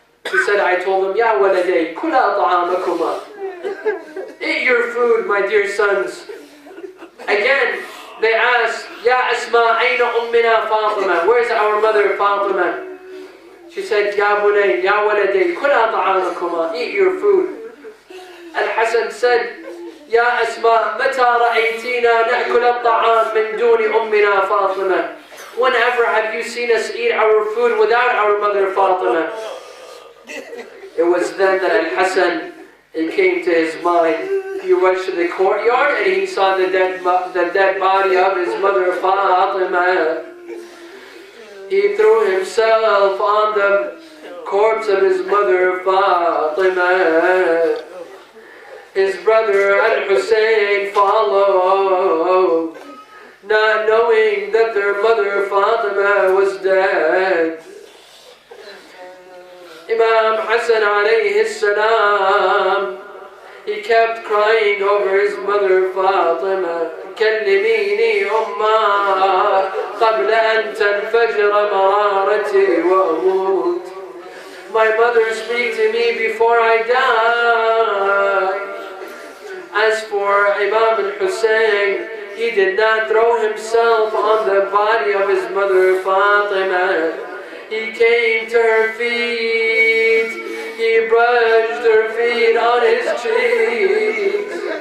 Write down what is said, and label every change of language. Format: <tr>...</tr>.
<en>She said, I told them,</en> <ar>Ya waladay, kula ta'amakuma.</ar> <en>Eat your food, my dear sons. Again, they asked,</en> <ar>Ya Asma, ayna ummina Fatima?</ar> <en>Where's our mother Fatima? She said,</en> <ar>Ya bunay, ya waladay, kula ta'amakuma.</ar> <en>Eat your food. Al-Hasan said,</en> <ar>يا أسماء متى رأيتينا نأكل الطعام من دون أمنا فاطمة?</ar> <en>Whenever have you seen us eat our food without our mother Fatima? It was then that Al-Hasan, it came to his mind. He rushed to the courtyard and he saw the dead body of his mother Fatima. He threw himself on the corpse of his mother Fatima. His brother Al-Hossein followed, not knowing that their mother Fatima was dead. Imam Hassan alayhi salam, he kept crying over his mother Fatima.</en> <ar>كلميني أمّا قبل أن تنفجر مرارتي وأموت.</ar> <en>My mother, speak to me before I die. As for Imam al-Hussein, he did not throw himself on the body of his mother Fatima. He came to her feet. He brushed her feet on his cheeks.</en>